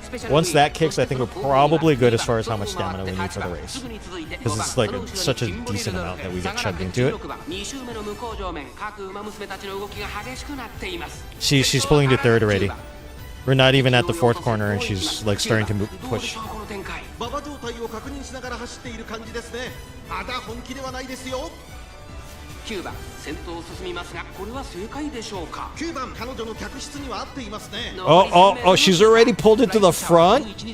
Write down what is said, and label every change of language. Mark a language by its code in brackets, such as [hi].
[en] Once that kicks, I think we're probably good as far as how much stamina we need for the race. Because it's like such a decent amount that we get chugged into it. She's pulling to third already. We're not even at the fourth corner and she's like starting to push. [ja] 馬場状態を確認しながら走っている感じですね。まだ本気ではないですよ。 9番先頭を進みますが、これは正解でしょうか。 9番彼女の客室には合っていますね。 [en] Oh, she's already pulled into the front?